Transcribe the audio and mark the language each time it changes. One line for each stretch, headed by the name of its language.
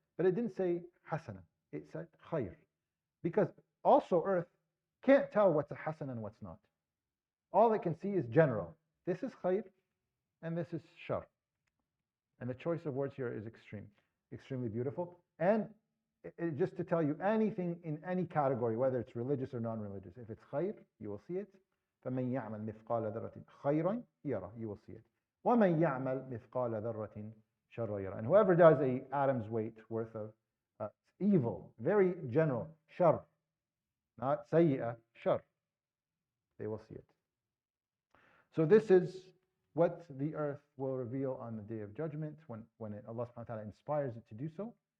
English: But it didn't say hasana, it said khayr, because also earth can't tell what's a hasana and what's not. All it can see is general. This is khayr and this is shar. And the choice of words here is extremely beautiful. And just to tell you, anything in any category, whether it's religious or non-religious, if it's khayr, you will see it.
Arabic: فَمَنْ يَعْمَلْ مِثْقَالَ ذَرَّةٍ خَيْرًا يَرَى,
English: you will see it.
Arabic: وَمَنْ يَعْمَلْ مِثْقَالَ ذَرَّةٍ شَرًّا يَرَى.
English: And whoever does a atom's weight worth of evil, very general, shar, not sayyi'ah, shar, they will see it. So this is what the earth will reveal on the Day of Judgment when Allah subhanahu wa ta'ala inspires it to do so.